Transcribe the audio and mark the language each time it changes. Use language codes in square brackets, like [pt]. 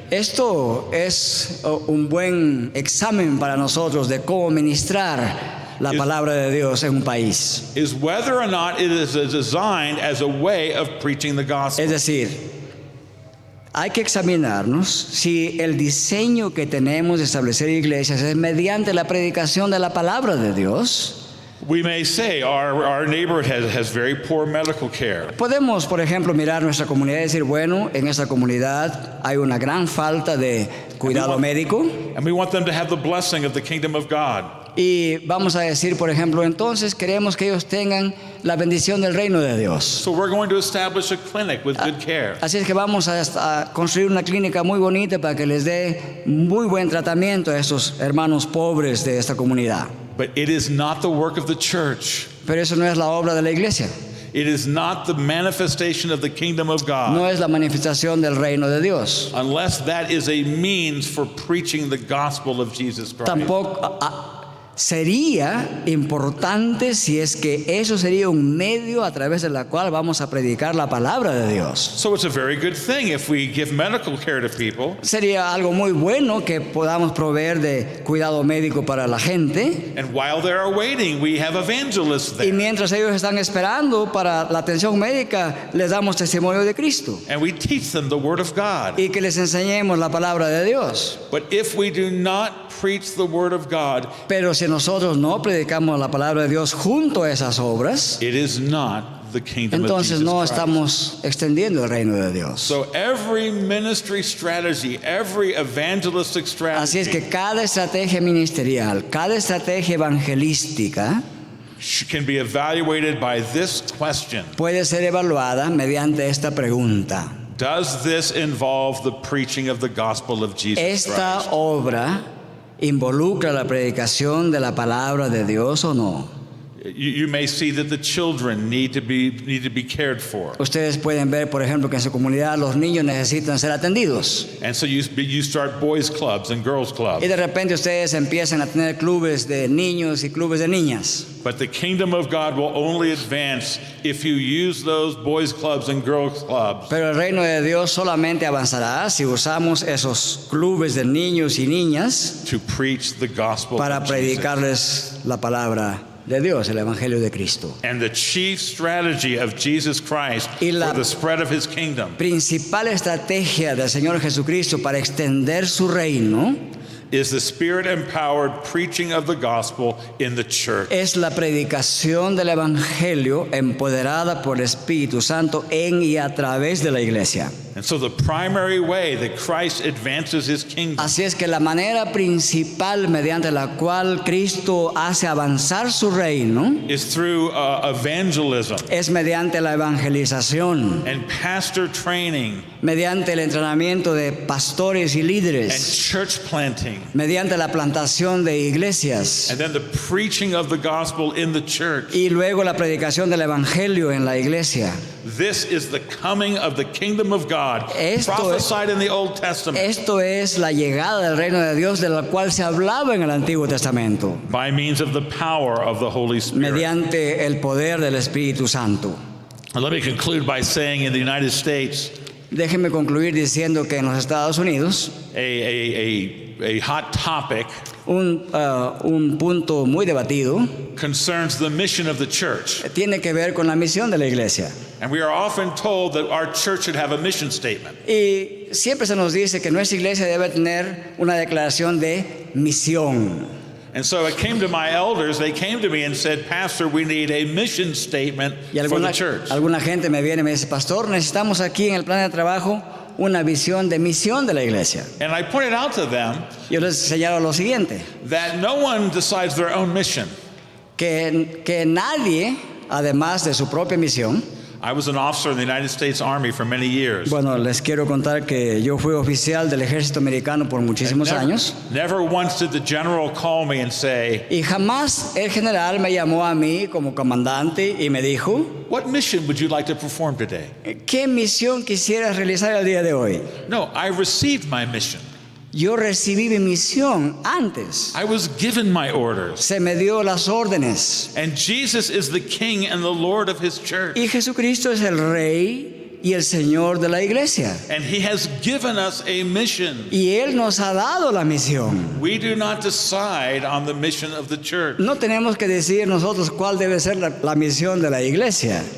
[es] Esto es un buen examen para nosotros de cómo ministrar la palabra de Dios en un país. [en] Is whether or not it is designed as a way of preaching the gospel. [es] Es decir, hay que examinarnos si el diseño que tenemos de establecer iglesias es mediante la predicación de la palabra de Dios. [en] We may say our neighborhood has very poor medical care. [es] Podemos, por ejemplo, mirar nuestra comunidad y decir, bueno, en esta comunidad hay una gran falta de cuidado médico. [en] And we want them to have the blessing of the kingdom of God. [es] Y vamos a decir, por ejemplo, entonces queremos que ellos tengan la bendición del reino de Dios. [en] So we're going to establish a clinic with good care. [es] Así es que vamos a construir una clínica muy bonita para que les dé muy buen tratamiento a estos hermanos pobres de esta comunidad. [en] But it is not the work of the church. [es] Pero eso no es la obra de la iglesia. [en] It is not the manifestation of the kingdom of God. [es] No es la manifestación del reino de Dios. [en] Unless that is a means for preaching the gospel of Jesus Christ. [es] Tampoco sería importante si es que eso sería un medio a través de la cual vamos a predicar la palabra de Dios. [en] So it's a very good thing if we give medical care to people, [es] Sería algo muy bueno que podamos proveer de cuidado médico para la gente, [en] and while they are waiting, we have evangelists [es] y [en] there. [es] mientras ellos están esperando para la atención médica, les damos testimonio de Cristo [en] And we teach them the word of God. [es] y que les enseñemos la palabra de Dios. [en] But if we do not preach the word of God, [es] Pero si nosotros no predicamos la palabra de Dios junto a esas obras, [en] it is not the kingdom of [es] entonces [en] Jesus [es] no [en] Christ. [es] estamos extendiendo el reino de Dios. [en] So every ministry strategy, every evangelistic [es] Así es [en] strategy [es] que cada estrategia ministerial, cada estrategia evangelística [en] can be evaluated by this question. [es] puede ser evaluada mediante esta pregunta. [en] Does this involve the preaching of the gospel of Jesus [es] ¿Esta [en] Christ? [es] obra involucra la predicación de la palabra de Dios o no? [en] You may see that the children need to be cared for. [es] Ustedes pueden ver, por ejemplo, que en su comunidad los niños necesitan ser atendidos. [en] And so you start boys clubs and girls clubs. [es] Y de repente ustedes empiezan a tener clubes de niños y clubes de niñas. [en] But the kingdom of God will only advance if you use those boys clubs and girls clubs [es] Pero el reino de Dios solamente avanzará si usamos esos clubes de niños y niñas [en] to preach the gospel [es] para [en] of Jesus. [es] predicarles la palabra de Dios, el evangelio de Cristo. [en] And the chief strategy of Jesus Christ [es] Y la- [en] for the spread of his kingdom [es] Principal estrategia del Señor Jesucristo para extender su reino [en] is the Spirit-empowered preaching of the gospel in the church. [es] Es la predicación del Evangelio empoderada por el Espíritu Santo en y a través de la iglesia. [en] And so the primary way that Christ advances his kingdom [es] Así es que la manera principal mediante la cual Cristo hace avanzar su reino [en] is through evangelism [es] es mediante la evangelización, [en] and pastor training [es] mediante el entrenamiento de pastores y [en] and [es] líderes, [en] church planting, [es] mediante la plantación de iglesias [en] and then the preaching of the gospel in the church. [es] y luego la predicación del Evangelio en la iglesia. [en] This is the coming of the kingdom of God, prophesied in the Old Testament [es] Esto es la llegada del reino de Dios de la cual se hablaba en el Antiguo Testamento, [en] by means of the power of the Holy Spirit. [es] mediante el poder del Espíritu Santo. [en] And let me conclude by saying in the United States, [es] Déjenme concluir diciendo que en los Estados Unidos [en] a hot topic [es] un punto muy debatido [en] concerns the mission of the church. [es] tiene que ver con la misión de la iglesia. [en] And we are often told that our church should have a mission statement. [es] Y siempre se nos dice que nuestra iglesia debe tener una declaración de misión. [en] And so it came to my elders, they came to me and said, Pastor, we need a mission statement [es] Y [en] for the church. [es] alguna gente me viene y me dice, pastor, necesitamos aquí en el plan de trabajo una visión de misión de la iglesia. [en] And I pointed out to them [es] Yo les señalo lo siguiente, [en] that no one decides their own mission. [es] que nadie, además de su propia misión, [en] I was an officer in the United States Army for many years. [es] bueno, les quiero contar que yo fui oficial del ejército americano por muchísimos años [en] Never once did the general call me and say, [es] y jamás el general me llamó a mí como comandante y me dijo, [en] what mission would you like to perform today? [es] ¿qué misión quisieras realizar el día de hoy? [en] No, I received my mission. [es] Yo recibí mi misión antes, [en] I was given my orders. [es] se me dio las órdenes [en] And Jesus is the King and the Lord of his church. [es] y Jesucristo es el Rey y el Señor de la iglesia [en] And he has given us a mission. [es] y Él nos ha dado la misión. [en] We do not decide on the mission of the church. [es] No tenemos que decidir nosotros cuál debe ser la misión de la iglesia.